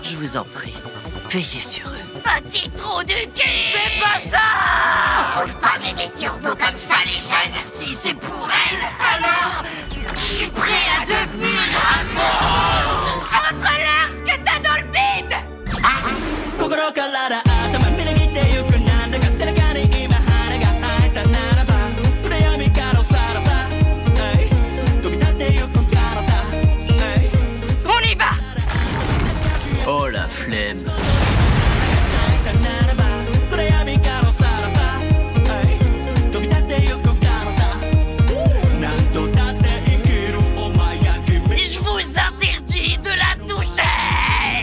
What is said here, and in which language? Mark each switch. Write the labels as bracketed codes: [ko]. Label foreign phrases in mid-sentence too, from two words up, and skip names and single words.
[fr] Je vous en prie, veillez sur eux. Petit trou du cul! Fais pas ça! Roule pas mes turbos comme ça, les jeunes! Si c'est pour elle, alors je suis prêt à devenir un monstre! Montre-leur ce que t'as dans le bide! [ja] 心から頭みなぎってゆくなんだか背中に今羽が生えたならば暗闇からさらば飛び立ってゆく体 [fr] On y va! Oh la flemme. Je vous interdis de la toucher!